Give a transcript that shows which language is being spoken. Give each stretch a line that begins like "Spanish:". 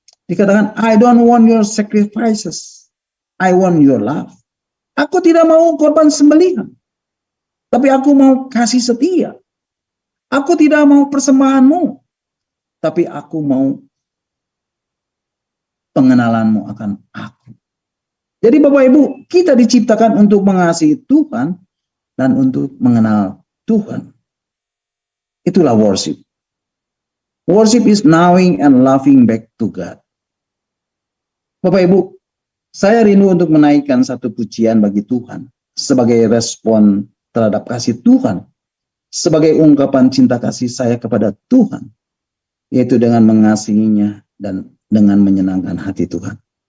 Indonesian: Dikatakan,
English: I don't want your sacrifices, I want your love.
Indonesian: Aku tidak mau korban sembelihan, tapi aku mau kasih setia. Aku tidak mau persembahanmu, tapi aku mau pengenalanmu akan aku. Jadi Bapak Ibu, kita diciptakan untuk mengasihi Tuhan dan untuk mengenal Tuhan. Itulah worship.
English: Worship is knowing and loving back to God.
Indonesian: Bapak Ibu, saya rindu untuk menaikkan satu pujian bagi Tuhan sebagai respon terhadap kasih Tuhan, sebagai ungkapan cinta kasih saya kepada Tuhan, yaitu dengan mengasihinya dan dengan menyenangkan hati Tuhan.